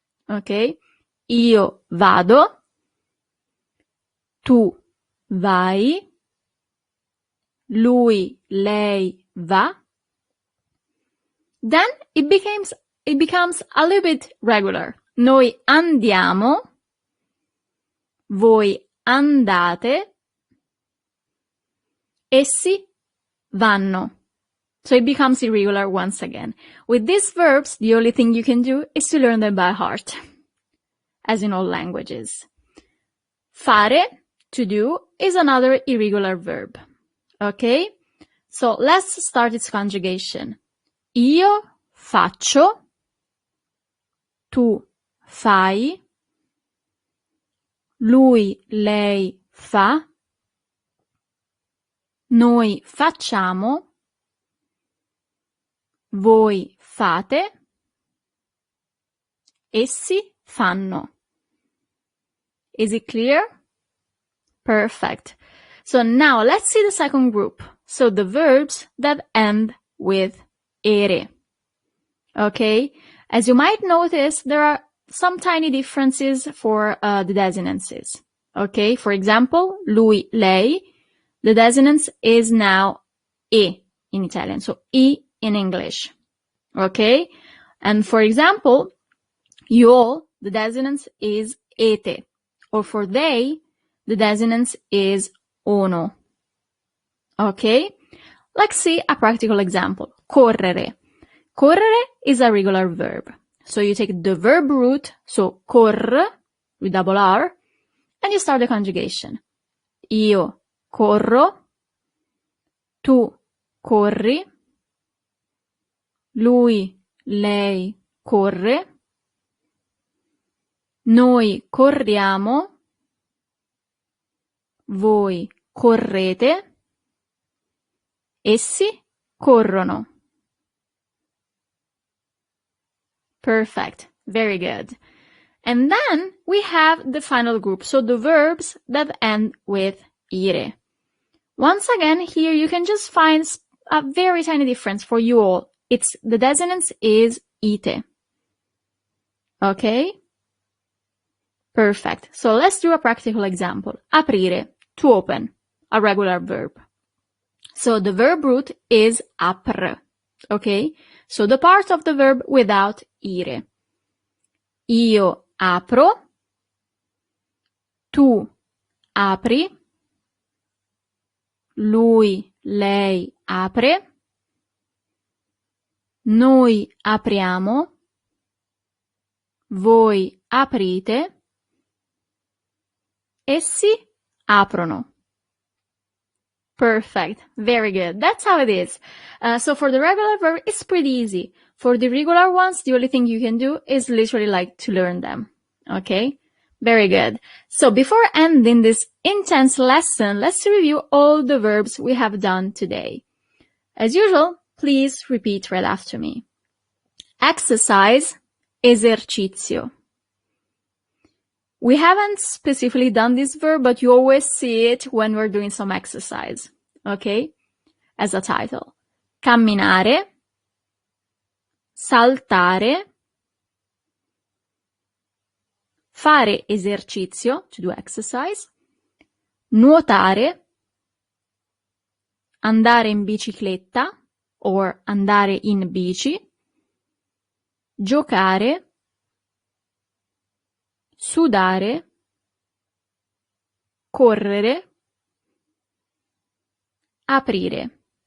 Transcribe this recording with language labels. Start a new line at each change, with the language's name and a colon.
Italian: Okay? Io vado, tu vai, lui, lei va.
English: Then it becomes a little bit regular.
Italian: Noi andiamo, voi andate, essi vanno.
English: So it becomes irregular once again. With these verbs, the only thing you can do is to learn them by heart, as in all languages. Fare, to do, is another irregular verb. Okay? So let's start its conjugation.
Italian: Io faccio, tu fai, lui, lei fa, noi facciamo, voi fate, essi fanno.
English: Is it clear? Perfect. So now let's see the second group. So the verbs that end with ere. Okay? As you might notice, there are some tiny differences for the desinences. Okay? For example, lui, lei, the desinence is now e in Italian. So e in English. Okay? And for example, you, the desinence is ete. Or for they, the desinence is ono. Okay? Let's see a practical example. Correre. Correre is a regular verb. So you take the verb root, so cor, with double R, and you start the conjugation.
Italian: Io corro, tu corri, lui, lei corre, noi corriamo, voi correte, essi corrono.
English: Perfect. Very good. And then we have the final group, so the verbs that end with ire. Once again, here you can just find a very tiny difference for you all. The desinence is ite. Okay? Perfect. So let's do a practical example. Aprire, to open, a regular verb. So the verb root is apr. Okay? So the part of the verb without ire.
Italian: Io apro, tu apri, lui, lei apre, noi apriamo, voi aprite, essi aprono.
English: Perfect. Very good. That's how it is. So for the regular verb, it's pretty easy. For the irregular ones, the only thing you can do is literally like to learn them. Okay? Very good. So before ending this intense lesson, let's review all the verbs we have done today. As usual, please repeat right after me. Exercise, esercizio. We haven't specifically done this verb, but you always see it when we're doing some exercise, okay? As a title.
Italian: Camminare, saltare, fare esercizio,
English: to do exercise,
Italian: nuotare, andare in bicicletta, or andare in bici, giocare, sudare, correre, aprire.